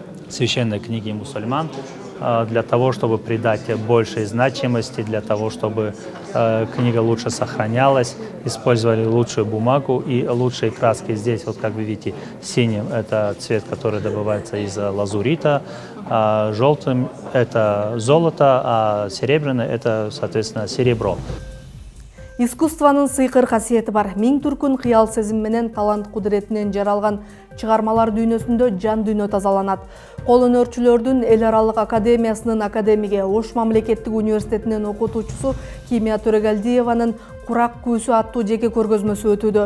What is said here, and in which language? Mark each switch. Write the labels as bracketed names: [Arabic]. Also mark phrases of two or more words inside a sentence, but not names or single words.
[Russian] священной книги мусульман, для того, чтобы придать большей значимости, для того, чтобы книга лучше сохранялась, использовали лучшую бумагу и лучшие краски. Здесь, вот как вы видите, синим это цвет, который добывается из лазурита, а желтым это золото, а серебряный это, соответственно, серебро. [Kyrgyz] Искусствонун сыйкыр касиети бар. Миң түркүн кыял сезим менен талант кудуретинен жаралган чыгармалар дүйнөсүндө жан дүйнө тазаланат. Кол өнөрчүлөрдүн эл аралык академиясынын академиги, Ош мамлекеттик университетинин окутуучусу Кимия Төрөгелдиеванын Курак күүсү аттуу жеке көргөзмөсү өтүүдө.